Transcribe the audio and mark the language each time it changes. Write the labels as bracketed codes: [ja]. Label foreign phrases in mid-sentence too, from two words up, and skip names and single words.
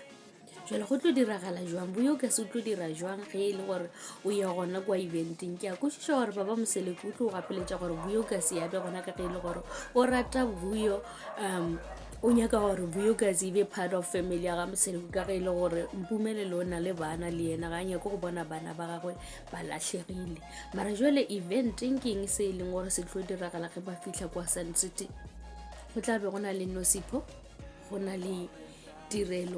[nso] Jwale go tlo diragala jwang Vuyokazi o tlo dira jwang ge e le gore o ya gona kwa eventeng. Ke a kwešiša gore Baba Moseleku o tlo go gapeletša gore Vuyokazi ya be gona ka ge e le gore o rata Vuyo o nyaka gore Vuyokazi e be [en] part of family [nso] ya ga Moseleku ka ge e le gore Mpumelelo o na le bana le yena ga nyako go bona bana ba gagwe ba latlhegile. Mara jwale eventeng ke eng se e leng gore se tlo diragala ge ba fitlha kwa Sun City. Go tla be go na le Nosipho, go na le Tirelo.